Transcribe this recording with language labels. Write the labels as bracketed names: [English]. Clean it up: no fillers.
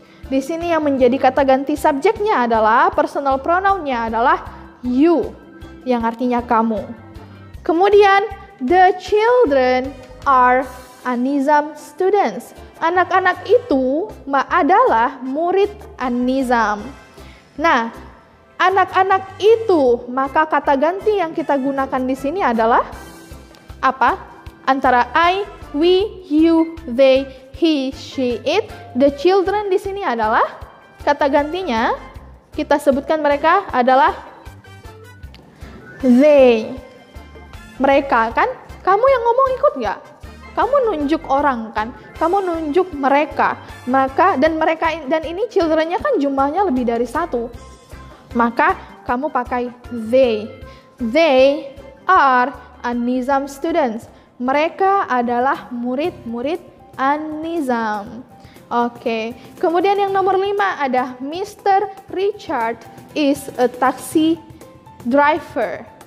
[Indonesian] Di sini yang menjadi kata ganti subjeknya adalah personal pronounnya adalah you, yang artinya kamu. Kemudian [English] the children are An-Nizam students. [Indonesian] Anak-anak itu adalah murid An-Nizam. Nah, anak-anak itu, maka kata ganti yang kita gunakan di sini adalah apa? Antara I, we, you, they, he, she, it. The children di sini adalah kata gantinya, kita sebutkan mereka adalah they. Mereka kan? Kamu yang ngomong ikut nggak? Kamu nunjuk orang kan? Kamu nunjuk mereka. Maka dan ini children-nya kan jumlahnya lebih dari satu. Maka kamu pakai they. [English] They are An-Nizam students. [Indonesian] Mereka adalah murid-murid An-Nizam. Oke. Kemudian yang nomor 5 ada Mr. [English] Richard is a taxi driver.